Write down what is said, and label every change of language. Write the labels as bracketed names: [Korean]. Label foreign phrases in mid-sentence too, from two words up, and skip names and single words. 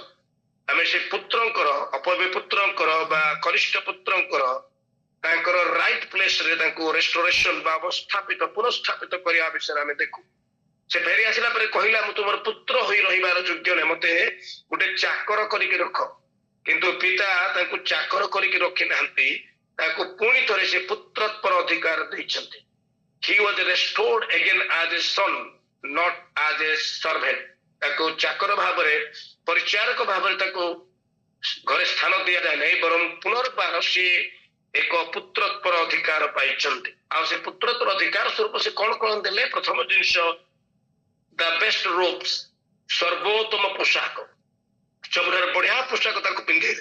[Odia] ଆମେ ସେ ପୁତ୍ରଙ୍କର ଅପବିପୁତ୍ରଙ୍କର ବା କନିଷ୍ଠ ପୁତ୍ରଙ୍କର ତାଙ୍କର [English] right placeରେ [Odia] ତାଙ୍କୁ ରେଷ୍ଟୋରେସନ ବା ଅବସ୍ଥାପିତ ପୁନଃସ୍ଥାପିତ କରିବା ବିଷୟରେ ଆମେ ଦେଖୁ। ସେ ଫେରି ଆସିଲା ପରେ କହିଲା, ମୁଁ ତୁମର ପୁତ୍ର ହୋଇ ରହିବାର ଯୋଗ୍ୟ ନାହିଁ, ମତେ ଗୋଟେ ଚାକର କରିକି ରଖ। କିନ୍ତୁ ପିତା ତାଙ୍କୁ ଚାକର କରିକି ରଖି ନାହାନ୍ତି, ତାକୁ ପୁଣି ଥରେ ସେ ପୁତ୍ରତ୍ୱର ଅଧିକାର ଦେଇଛନ୍ତି। [English] He was restored again as a son, not as a servant. [Odia] ତାକୁ ଚାକର ଭାବରେ ପରିଚାରକ ଭାବରେ ତାକୁ ଘରେ ସ୍ଥାନ ଦିଆଯାଏ ନାହିଁ, ବରଂ ପୁନର୍ବାର ସିଏ ଏକ ପୁତ୍ରତ୍ୱର ଅଧିକାର ପାଇଛନ୍ତି। ଆଉ ସେ ପୁତ୍ରତ୍ୱର ଅଧିକାର ସ୍ୱରୂପ ସେ କଣ କଣ ଦେଲେ? ପ୍ରଥମ ଜିନିଷ, [English] the best robes, [Odia] ସର୍ବୋତ୍ତମ ପୋଷାକ, ସବୁଠାରୁ ବଢିଆ ପୋଷାକ ତାକୁ ପିନ୍ଧେଇଲେ।